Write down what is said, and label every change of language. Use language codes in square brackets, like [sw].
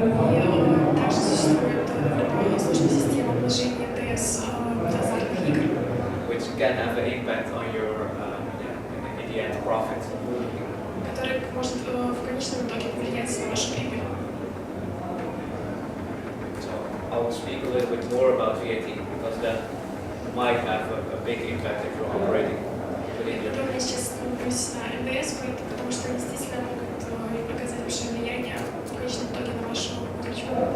[ru] И также существует сложная система обложения НДС азартных игр, [en] Which can have an impact on your, in the end, profit. [ru] который может в конечном итоге повлиять на вашу прибыль. [en] So I will speak a little bit more about VAT because that might have a big impact if you're operating within your. [ru] Я сейчас остановлюсь на НДС, потому что они действительно могут оказать большое влияние в конечном итоге на вашу выручку.